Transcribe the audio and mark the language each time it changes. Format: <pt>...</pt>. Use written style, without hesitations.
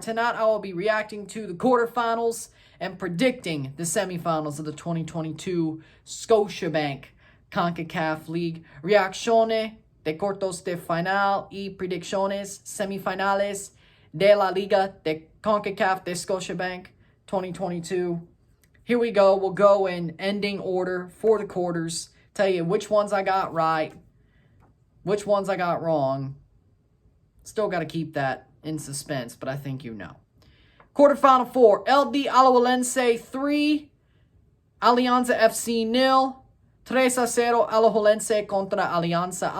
<en>Tonight I will be reacting to the quarterfinals and predicting the semifinals of the 2022 Scotiabank CONCACAF League.</en> <es>Reacciones de cuartos de final y predicciones semifinales de la Liga de CONCACAF de Scotiabank 2022.</es> <en>Here we go. We'll go in ending order for the quarters. Tell you which ones I got right, which ones I got wrong. Still got to keep that in suspense, but I think you know. Quarterfinal 4, LD Alajuelense 3, Alianza FC 0, 3-0 Alajuelense contra Alianza.</en>